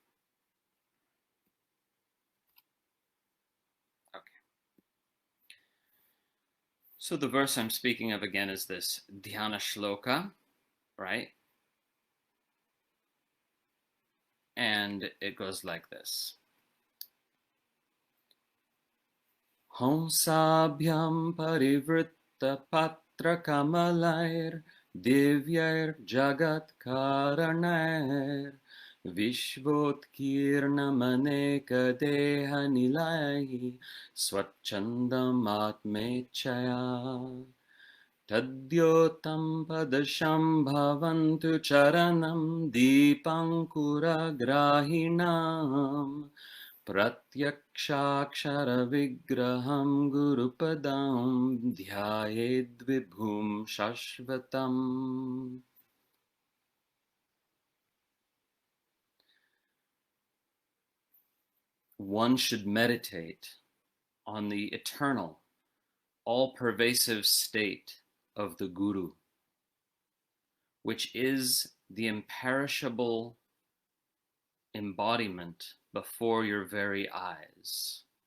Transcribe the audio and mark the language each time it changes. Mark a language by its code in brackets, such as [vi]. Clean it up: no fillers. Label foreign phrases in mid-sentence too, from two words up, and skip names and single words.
[en] Okay. So the verse I'm speaking of again is this Dhyana-śloka, right? And it goes like this. [sa] हंसाभ्यां परिवृत्तपत्रकमलैर् दिव्यैर् जगत्कारणैर् विश्वोत्कीर्णम् अनेकदेहनिलयैः स्वच्छन्दम् आत्मेच्छया तद्द्योतं पदशाम्भवं चरणं दीपाङ्कुरग्राहिणं प्रत्यक्षाक्षरविग्रहं गुरुपदं ध्यायेद् विभुं शाश्वतम्. [en] One should meditate on the eternal, all-pervasive state of the Guru, which is the imperishable embodiment before your very eyes.